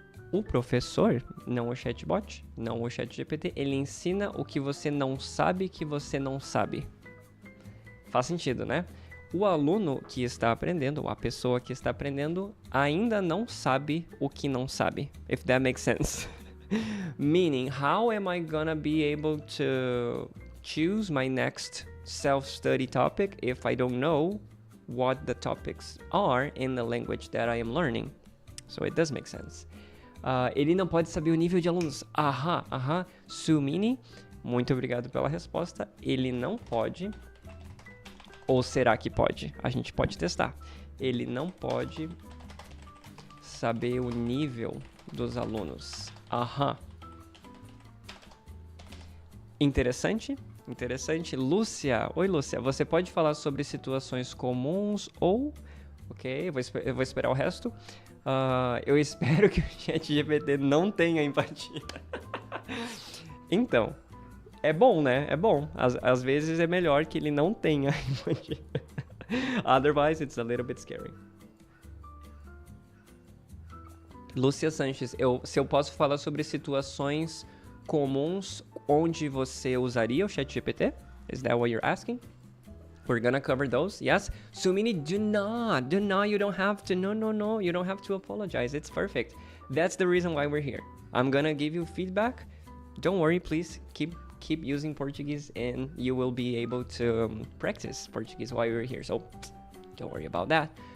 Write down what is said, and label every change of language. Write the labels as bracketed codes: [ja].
[pt] O professor, não o chatbot, não o ChatGPT, ele ensina o que você não sabe que você não sabe. Faz sentido, né? O aluno que está aprendendo, ou a pessoa que está aprendendo, ainda não sabe o que não sabe. [en] If that makes sense. Meaning, how am I gonna be able to choose my next self-study topic if I don't know what the topics are in the language that I am learning? So it does make sense. [pt] Ele não pode saber o nível de alunos. Sumini, muito obrigado pela resposta. Ele não pode. Ou será que pode? A gente pode testar. Ele não pode saber o nível dos alunos. Interessante. Lúcia. Oi, Lúcia. Você pode falar sobre situações comuns ou... Ok, eu vou esperar o resto. Eu espero que o ChatGPT não tenha empatia. Então, é bom, né? É bom. Às vezes é melhor que ele não tenha empatia. [en] Otherwise, it's a little bit scary. [pt] Lúcia Sanches, se eu posso falar sobre situações comuns onde você usaria o ChatGPT? [en] Is that what you're asking? We're gonna cover those, yes. Sumini, do not, you don't have to, no, you don't have to apologize, it's perfect. That's the reason why we're here. I'm gonna give you feedback. Don't worry, please, keep using Portuguese and you will be able to practice Portuguese while you're here, so don't worry about that.